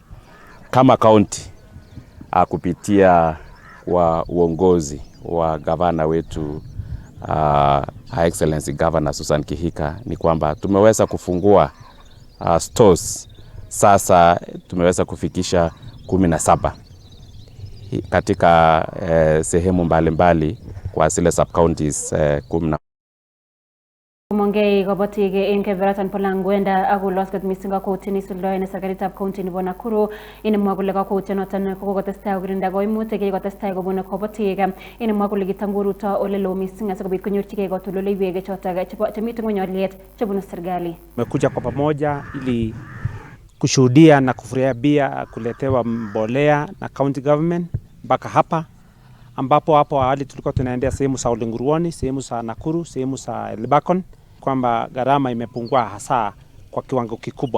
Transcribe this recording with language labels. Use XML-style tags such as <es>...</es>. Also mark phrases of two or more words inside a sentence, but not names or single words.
<sw>Kama county kupitia wa uongozi wa gavana wetu Excellency Governor Susan Kihika ni kwamba tumeweza kufungua stores. Sasa tumeweza kufikisha 17 katika sehemu mbalimbali kwa zile sub counties 10.</sw> <kln>Mongei kabatik en keberatan po Langwenda ako loskat mising kakwoutiet isuldoen serikalitab county nebo Nakuru inemwa kole kakwoutyonoton kokotestai kokirinda koimutik kotestai kobune kabatik inemwa kole kitamkoruto ole loo mising asikobit konyorchigei katoldoleiwek chotok chemiten ngwony olyet chebunu serikali.</kln> <sw>Tumekuja kwa pamoja ili kushuhudia na kufurahia kuletewa mbolea na county government mpaka hapa ambapo hapo awali tulikuwa tunaendea sehemu za Ulenguruoni, sehemu za Nakuru, sehemu za Elbagon, kwamba gharama imepungua hasa kwa kiwango kikubwa.</sw>